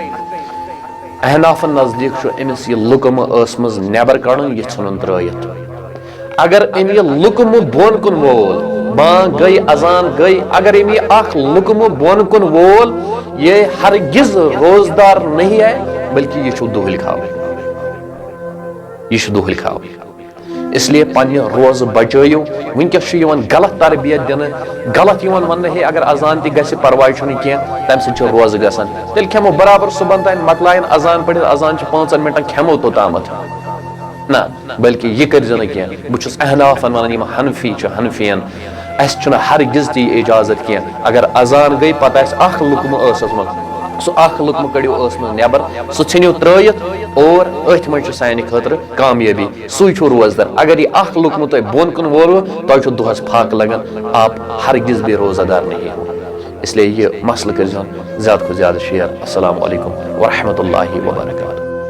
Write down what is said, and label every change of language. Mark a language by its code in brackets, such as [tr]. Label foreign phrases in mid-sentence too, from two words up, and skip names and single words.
[ks] احنافن نزدیک چھُ أمِس یہِ لُقمہٕ ٲس منٛز نٮ۪بر کڑُن یہِ ژھٕنُن ترٲیِتھ. اگر أمۍ یہِ لُقمہٕ بۄن کُن وول، بانگ گٔے اذان گٔے، اگر أمۍ یہِ اکھ لُقمہٕ بۄن کُن وول [ur] یہ ہرگز روزدار نہیں ہے بلکہ [ks] یہ چھُ دۄہلہِ خاوٕنۍ، یہ چھُ دۄہلہِ خاوٕنۍ. [ur] اس لیے [ks] پننہِ روزٕ بچٲیِو. ونکیٚس چھُ یِوان غلط تربیت دِنہٕ، غلط یِوان وننہٕ ہے اگر اذان تہِ گژھِ پرواے چھُنہٕ کینٛہہ تمہِ سۭتۍ چھُ روزٕ گژھان. تیٚلہِ کھٮ۪مو برابر صبحن تانۍ مۄکلاین اذان پٔرِتھ، اذان چھُ 5 منٹن کھٮ۪مو توٚتامتھ نہ، بلکہ یہ کٔرزِ نہٕ کینٛہہ. بہٕ چھُس احنافن ونان یِم حنفی چھِ حنفین اسہِ چھُنہٕ ہرگز تہِ یہِ اجازت کینٛہہ. اگر اذان گٔے پتہٕ آسہِ اکھ لُقمہٕ ٲسس منٛز، سُہ اکھ لُقمہٕ کٔڑِو ٲس منٛز نٮ۪بر، سُہ ژھٕنِو ترٲیِتھ اور أتھۍ منٛز چھُ سانہِ خٲطرٕ کامیٲبی، سُے چھُ روزدار. اگر یہِ اکھ لُقمہٕ تۄہہِ بۄن کُن وولوٕ تۄہہِ چھُ دۄہس پھاکہٕ لگان، [ur] آپ ہرگز بھی روزہ دار نہیں ہو. اس لیے یہ مسئلہ [ks] کٔرزِہون زیادٕ کھۄتہٕ زیادٕ شیر. [ar] السلام علیکم ورحمۃ اللہ وبرکاتہ.